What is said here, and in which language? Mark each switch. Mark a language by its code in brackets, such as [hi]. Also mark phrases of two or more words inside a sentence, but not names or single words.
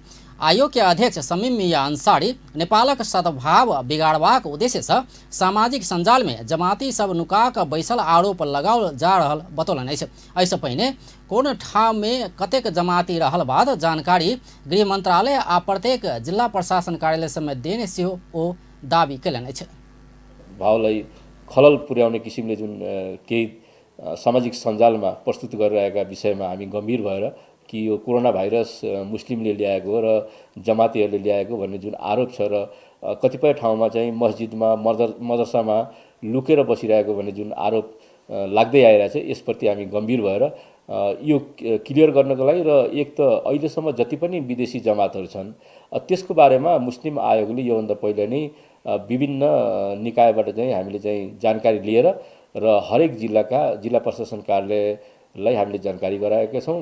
[mai] आयोग के अध्यक्ष शमीम मिया अंसारी नेपालक सद्भाव बिगाड़बाक उद्देश्य से सामाजिक संजाल में जमाती सब नुका कऽ बैसल आरोप लगाओल जा रहल बतौलनि अछि। एहिसँ पहिने कोन ठाम में कतेक जमाती रहल बाद जानकारी गृह मंत्रालय आ प्रत्येक जिला प्रशासन कार्यालय समेत देने सेहो ओ दावी केलनि अछि। [ne] भावलाई खलल पुर्याउने किसिमले जुन केही सामाजिक सञ्जालमा प्रस्तुत गरिरहेका विषयमा हामी गम्भीर भएर कि यो कोरोना भाइरस मुस्लिमले ल्याएको र जमातीहरूले ल्याएको भन्ने जुन आरोप छ र कतिपय ठाउँमा चाहिँ मस्जिदमा मदरसामा लुकेर बसिरहेको भन्ने जुन आरोप लाग्दै आइरहेछ यसप्रति हामी गम्भीर भएर यो क्लियर गर्नको लागि र एक त अहिलेसम्म जति पनि विदेशी जमातहरू छन् त्यसको बारेमा मुस्लिम आयोगले योभन्दा पहिले नै विभिन्न निकायबाट चाहिँ हामीले चाहिँ जानकारी लिएर र हरेक जिल्लाका जिल्ला प्रशासन कार्यालयलाई हामीले जानकारी गराएका छौँ।